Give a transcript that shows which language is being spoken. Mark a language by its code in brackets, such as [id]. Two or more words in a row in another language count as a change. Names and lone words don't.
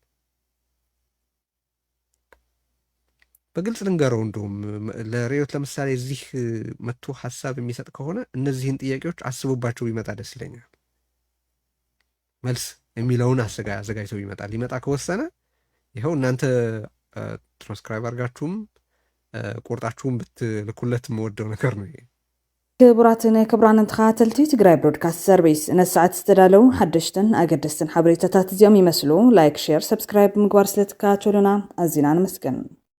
[am] በግልጽ ልንገረው፣ እንደውም ለሬዮት ለምሳሌ እዚህ መጥቶ ሀሳብ የሚሰጥ ከሆነ እነዚህን ጥያቄዎች አስቡባቸው ቢመጣ ደስ ይለኛል። መልስ የሚለውን አዘጋጅተው ቢመጣ ሊመጣ ከወሰነ ይኸው እናንተ ትራንስክራይብ አድርጋችሁም ቆርጣችሁም ብትልኩለት የምወደው ነገር ነው። [ti] ክቡራትን ክቡራንን ተኸታተልቲ ትግራይ ብሮድካስት ሰርቪስ ነሰዓት ዝተዳለው ሓደሽትን ኣገደስትን ሓበሬታታት እዚኦም ይመስሉ። [en] like, share, subscribe [ti] ምግባር ስለትከታተሉና ኣዝና ንመስገን።